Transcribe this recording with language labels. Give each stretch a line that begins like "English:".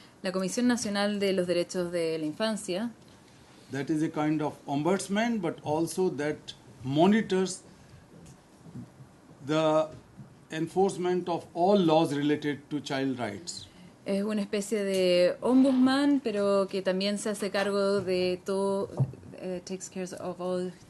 Spanish: La Comisión Nacional de los Derechos de la Infancia.
English: That is a kind of ombudsman, but also that monitors the enforcement of all laws related to child rights.
Spanish: Es una especie de ombudsman, pero que también se hace cargo de todo,
English: takes care of all